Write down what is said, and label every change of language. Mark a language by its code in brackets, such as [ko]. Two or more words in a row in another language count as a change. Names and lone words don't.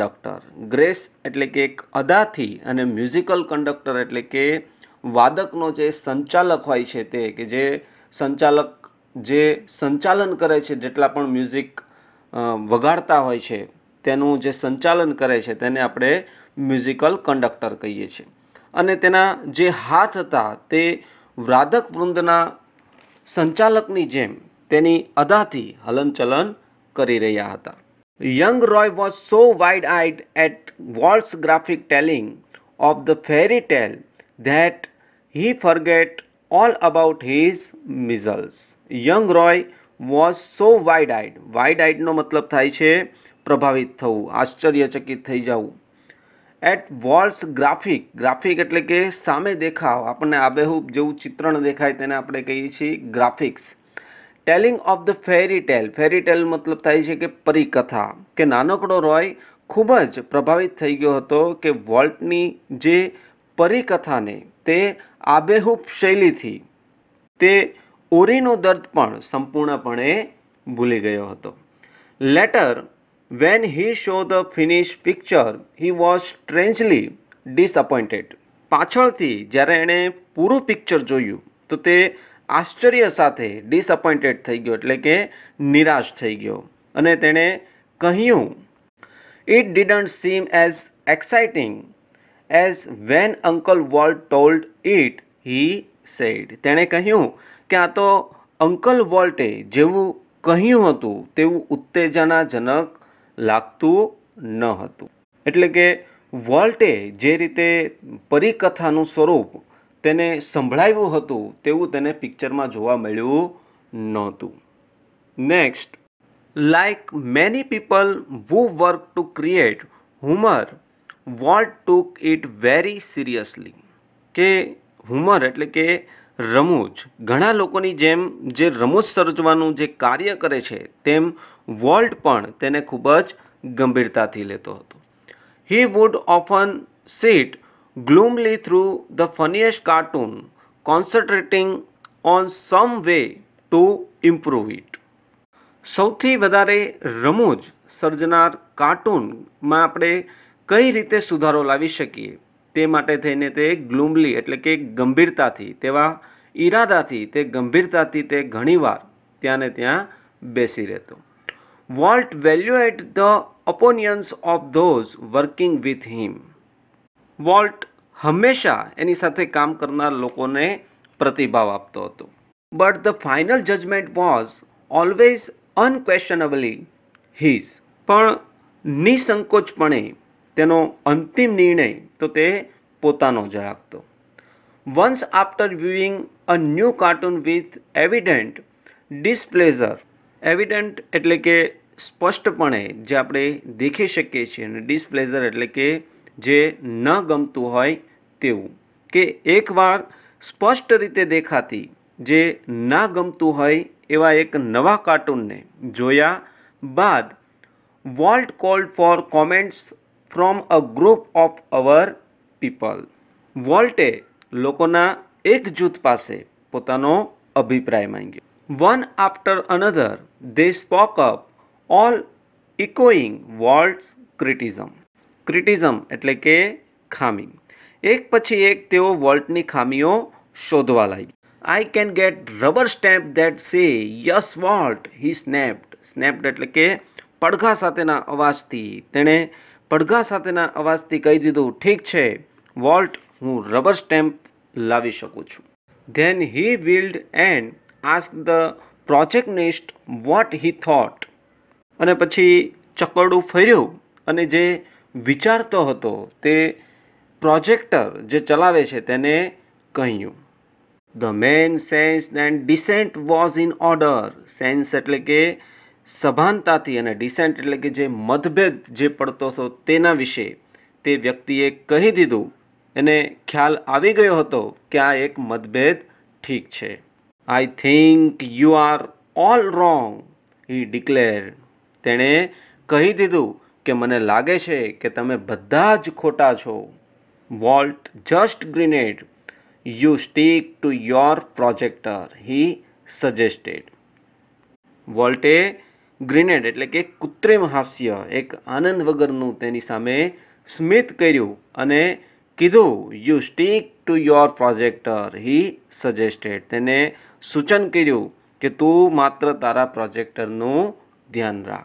[gu] ગ્રેસ એટલે કે એક અદાથી અને [en] musical conductor [gu] એટલે કે વાદકનો જે સંચાલક હોય છે તે કે જે સંચાલક જે સંચાલન કરે છે, જેટલા પણ મ્યુઝિક વગાડતા હોય છે તેનું જે સંચાલન કરે છે તેને આપણે [en] musical conductor [gu] કહીએ છીએ. અને તેના જે હાથ હતા તે વાદક વૃંદના સંચાલકની જેમ તેની અદાથી હલનચલન કરી રહ્યા હતા. [en] Young Roy was so wide-eyed at Walt's graphic telling of the fairy tale that he forgot all about his measles. Young Roy was so wide-eyed. [gu] Wide-eyed નો મતલબ થાય છે પ્રભાવિત થવું, આશ્ચર્યચકિત થઈ જવું. [en] at Walt's graphic, [gu] ગ્રાફિક એટલે કે સામે દેખાવ, આપણને આબેહૂબ જેવું ચિત્રણ દેખાય તેને આપણે કહીએ છીએ ગ્રાફિક્સ. [en] telling of the fairy tale, fairy tale [gu] મતલબ થાય છે કે પરિકથા, કે નાનકડો રોય ખૂબ જ પ્રભાવિત થઈ ગયો હતો કે વોલ્ટની જે પરિકથાને તે આબેહૂબ શૈલીથી તે ઓરીનું દર્દ પણ સંપૂર્ણપણે ભૂલી ગયો હતો. [en] લેટર when he saw the finished picture he was strangely disappointed. [gu] પાછળથી જ્યારે એણે પૂરું પિક્ચર જોયું તો તે આશ્ચર્ય સાથે ડિસઅપોઇન્ટેડ થઈ ગયો, એટલે કે નિરાશ થઈ ગયો, અને તેણે કહ્યું [en] it didn't seem as exciting as when Uncle Walt told it, he said. [gu] તેણે કહ્યું કે આ તો અંકલ વોલ્ટે જેવું કહ્યું હતું તેવું ઉત્તેજનાજનક લાગતું ન હતું. એટલે કે વોલ્ટે જે રીતે પરિકથાનું સ્વરૂપ તેને સંભળાવ્યું હતું તેવું તેને પિક્ચરમાં જોવા મળ્યું નહોતું. [en] Next, like many people who work to create humor, Walt took it very seriously. [gu] કે હુમર એટલે કે રમૂજ, ઘણા લોકોની જેમ જે રમૂજ સર્જવાનું જે કાર્ય કરે છે તેમ વોલ્ટ પણ તેને ખૂબ જ ગંભીરતાથી લેતો હતો. [en] He would often sit gloomily through the funniest cartoon, concentrating on some way to improve it. [gu] સૌથી વધારે રમૂજ સર્જનાર કાર્ટૂનમાં આપણે કઈ રીતે સુધારો લાવી શકીએ તે માટે થઈને તે ગ્લુમલી એટલે કે ગંભીરતાથી, તેવા ઈરાદાથી તે ગંભીરતાથી તે ઘણીવાર ત્યાં ને ત્યાં બેસી રહેતો. [en] Walt valued the opinions of those working with him. [gu] વોલ્ટ હંમેશા એની સાથે કામ કરનાર લોકોને પ્રતિભાવ આપતો હતો. [en] But the final judgment was always unquestionably his. [gu] પણ નિસંકોચપણે તેનો અંતિમ નિર્ણય તો તે પોતાનો જ રાખતો. [en] Once after viewing a new cartoon with evident displeasure, [gu] એવિડન્ટ એટલે કે સ્પષ્ટપણે જે આપણે દેખી શકીએ છીએ, અને ડિસપ્લેઝર એટલે કે જે ન ગમતું હોય તેવું, કે એકવાર સ્પષ્ટ રીતે દેખાતી જે ના ગમતું હોય એવા એક નવા કાર્ટૂનને જોયા બાદ [en] Walt called for comments from a group of our people. [gu] વોલ્ટે લોકોના એક જૂથ પાસે પોતાનો અભિપ્રાય માંગ્યો. [en] One after another, they spoke up, all echoing Walt's criticism. [gu] ક્રિટિઝમ એટલે કે ખામી. એક પછી એક તેઓ વોલ્ટની ખામીઓ શોધવા લાગી. [en] I can get rubber stamp that say, yes Walt, he snapped. [gu] Snapped એટલે કે પડઘા સાથેના અવાજથી, તેણે પડઘા સાથેના અવાજથી કહી દીધું, ઠીક છે વોલ્ટ, હું [en] rubber stamp [gu] લાવી શકું છું. [en] Then he wheeled and asked the projectionist what he thought. [gu] અને પછી ચકરડું ફર્યું અને જે વિચારતો હતો તે પ્રોજેક્ટર જે ચલાવે છે તેને કહ્યું. [en] The main sense and dissent was in order. [gu] સેન્સ એટલે કે સભાનતાથી અને ડિસેન્ટ એટલે કે જે મતભેદ જે પડતો હતો તેના વિશે તે વ્યક્તિએ કહી દીધું. એને ખ્યાલ આવી ગયો હતો કે આ એક મતભેદ ઠીક છે. [en] I think you are all wrong, he declared. [gu] તેણે કહી દીધું કે મને લાગે છે કે તમે બધા જ ખોટા છો. [en] Walt just grinned. You stick to your projector, he suggested. [gu] વોલ્ટે ગ્રીનેડ એટલે કે કૃત્રિમ હાસ્ય, એક આનંદ વગરનું તેની સામે સ્મિત કર્યું અને કીધું [en] you stick to your projector he suggested, [gu] તેને સૂચન કર્યું કે તું માત્ર તારા પ્રોજેક્ટરનું ધ્યાન રાખ.